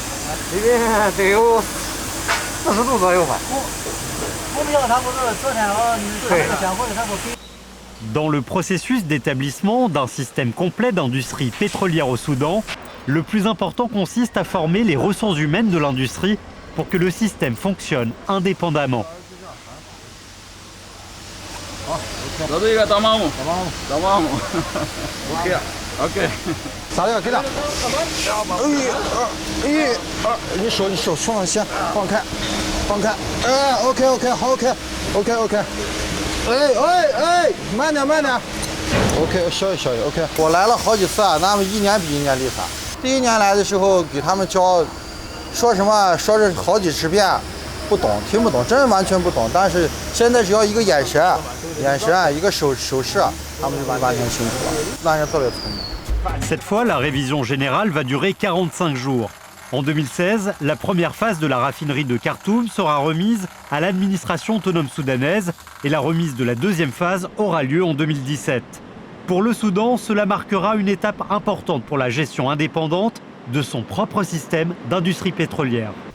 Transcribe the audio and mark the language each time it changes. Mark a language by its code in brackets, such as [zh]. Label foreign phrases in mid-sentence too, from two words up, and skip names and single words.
[zh] 这边得有40度左右吧。我们要他不是昨天想回来他不给。 [fr] Dans le processus d'établissement d'un système complet d'industrie pétrolière au Soudan, le plus important consiste à former les ressources humaines de l'industrie pour que le système fonctionne indépendamment. [zh] 这是一个大马木，OK。啥料给他？你手放下，放开。OK， 好 OK。慢点。OK， 小心 OK。我来了好几次啊，咱们一年比一年厉害。第一年来的时候给他们教，说是好几十遍，不懂，听不懂，真完全不懂。但是现在只要一个眼神，一个手势，他们就完全清楚了，让人特别聪明。 [fr] Cette fois, la révision générale va durer 45 jours. En 2016, la première phase de la raffinerie de Khartoum sera remise à l'administration autonome soudanaise et la remise de la deuxième phase aura lieu en 2017. Pour le Soudan, cela marquera une étape importante pour la gestion indépendante de son propre système d'industrie pétrolière.